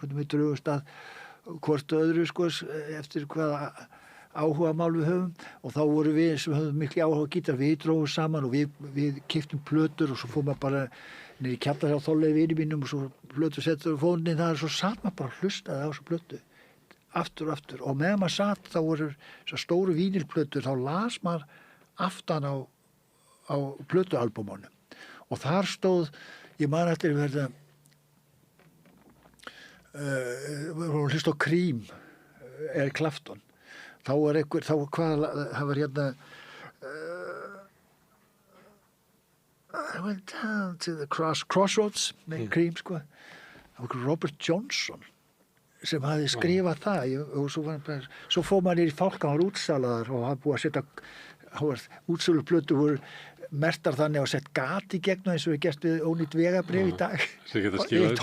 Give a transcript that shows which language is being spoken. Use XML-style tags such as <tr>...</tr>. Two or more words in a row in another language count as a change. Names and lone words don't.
<is>hvernig við drögumst að hvort öðru, sko, eftir hvaða áhuga mál við höfum, og þá voru við sem höfum miklu áhuga á gítar, við drógum saman og við keyptum plötur og svo fór maður bara niður í kjallar hjá Þorleif vini mínum og svo plötu settur fónin þar og svo satt maður bara og hlustaði á þessu plötu aftur og aftur, og meðan maður satt þá voru svo stóru vínilplötur, þá las maður aftan á plötualbúmunum og þar stóð, ég man eftir verða hlusta á Cream, Eric Clapton, þá var það var hérna I went down to the Crossroads með Cream, sko, það var Robert Johnson sem hafði skrifað það og svo fór maður niður í Fálka, hann var útsalaðar og hann búið að setja útsöluplötu voru mertar þannig að sett gat í gegnum eins og við gert við ónýtt vegabréf í dag eitt</is>